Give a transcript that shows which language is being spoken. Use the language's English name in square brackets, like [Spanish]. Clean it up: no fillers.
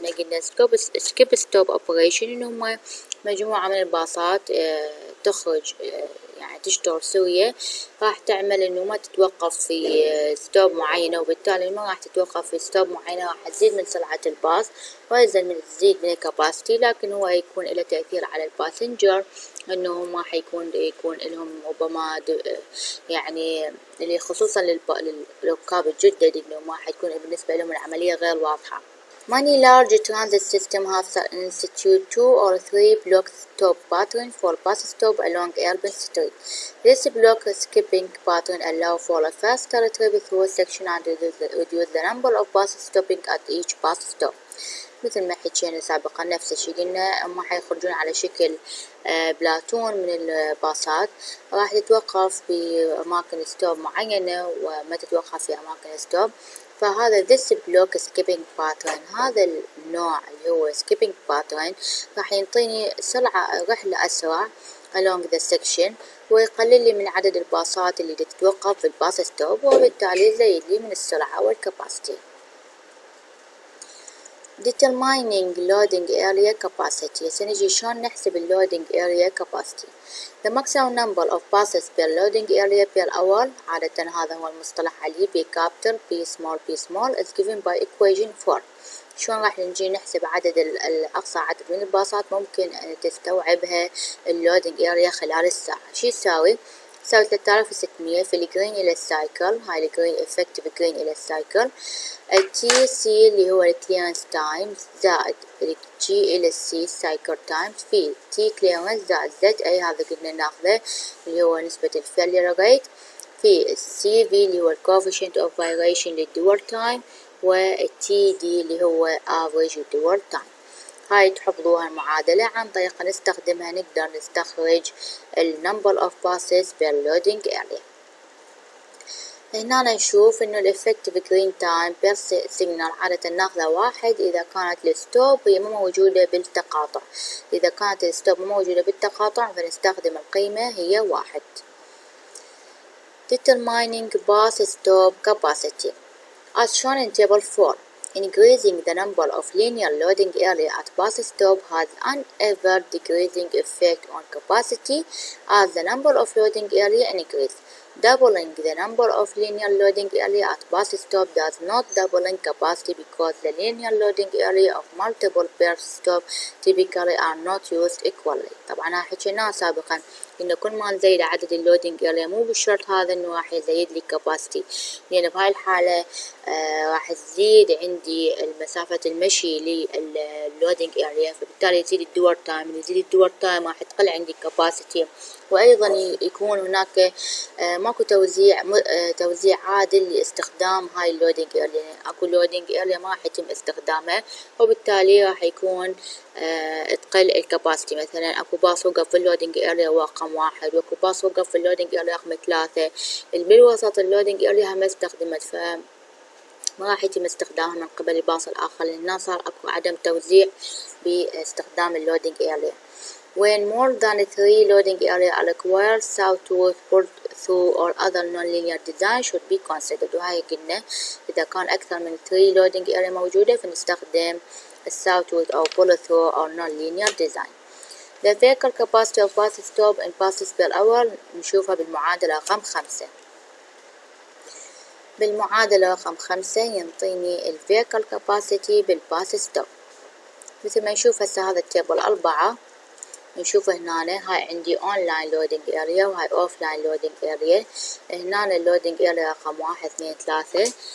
[Arabic] قلنا سكيب ستوب أوبريشن إنه هم مجموعة من الباصات تخرج يعني تشتغل سوية، راح تعمل إنه ما تتوقف في ستوب معينة، وبالتالي ما راح تتوقف في ستوب معينة، راح تزيد من سرعة الباص تزيد من الكاباسيتي، لكن هو يكون له تأثير على الباسنجر إنه ما حيكون لهم ربما يعني اللي خصوصا للركاب الجدد إنه ما حتكون بالنسبة لهم العملية غير واضحة. [English] Many large transit systems have instituted 2 or 3 block stop patterns for bus stop along urban street. This block skipping pattern allows for a faster trip through section and reduce the number of buses stopping at each bus stop. [Arabic] مثل ما حكينا سابقا نفس الشيء، قلنا هم حيخرجون على شكل بلاتون من الباصات، راح تتوقف بأماكن ستوب معينة وما تتوقف في أماكن ستوب. فهذا [English] this block skipping pattern، [Arabic] هذا النوع اللي هو skipping pattern راح ينطيني رحلة أسرع [English] along the section، [Arabic] ويقلل لي من عدد الباصات اللي تتوقف في الباص ستوب، وبالتالي يزيد لي من السرعة والكاباسيتي. [English] Determining loading area capacity. [Arabic] سنجي شلون نحسب loading area capacity. [English] The maximum number of passes per loading area per hour. [Arabic] عادة هذا هو المصطلح اللي P capital P small is given by equation 4. شلون راح نجي نحسب عدد الأقصى عدد من الباصات ممكن أن تستوعبها loading area خلال الساعة. شو يساوي؟ تساوي 3600 في الجرين إلى السايكل، هاي الجرين effective جرين إلى السايكل. التي سي اللي هو الكليرنس تايم زائد الجي إلى السي سايكل تايم في تي كليرنس زائد زد أي هذا قلنا ناخذه اللي هو نسبة الفيلير ريت في السي في اللي هو الكوفيشنت اوف فايريشن للدور تايم والتي دي اللي هو average الدور تايم. هاي تحفظوها المعادلة عن طريق نستخدمها نقدر نستخرج ال [English] number of passes per loading area. [Arabic] هنا نشوف انه ال [English] effective green time per signal [Arabic] عادة ناخذه واحد إذا كانت الستوب هي مو موجودة بالتقاطع. إذا كانت الستوب مو موجودة بالتقاطع فنستخدم القيمة هي واحد. [English] Determining bus stop capacity as shown in table 4. Increasing the number of linear loading area at bus stop has an ever decreasing effect on capacity as the number of loading area increase. Doubling the number of linear loading area at bus stop does not doubling capacity because the linear loading area of multiple per stop typically are not used equally. [Arabic] طبعا حكيناه سابقا إنه كل ما نزيد عدد اللودينج اريا مو بالشرط هذا إنه راح يزيد لي كاباسيتي، لأن بهاي الحالة راح تزيد عندي مسافة المشي لللودينج اريا، فبالتالي يزيد الدور تايم، يزيد الدور تايم راح تقل عندي كاباسيتي، وأيضا يكون هناك ماكو توزيع عادل لاستخدام هاي اللودينج اريا، يعني اكو لودينج اريا ما راح يتم استخدامها وبالتالي راح يكون تقل الكاباسيتي. مثلا اكو باص وقف في اللودينج اريا رقم 1 واكو باص وقف في اللودينج اريا رقم 3، بالوسط اللودينج اريا ما استخدمت فما راح يتم استخدامها من قبل الباص الآخر، لأن صار اكو عدم توزيع باستخدام اللودينج اريا. [English] When more than 3 loading area are required, southward, pull through or other non-linear design should be considered. [Arabic] وهاي قلنا إذا كان أكثر من 3 loading area موجودة فنستخدم southward أو pull through أو [English] non-linear design. The vehicle capacity of bus stop in passes per hour [Arabic] نشوفها بالمعادلة رقم 5. بالمعادلة رقم 5 ينطيني ال [English] vehicle capacity [Arabic] بالباس stop. مثل ما نشوف هسه هذا التيبل 4 نشوف هنا هاي عندي online loading area وهاي offline loading area. هنا اللودينج area رقم 1 2 3.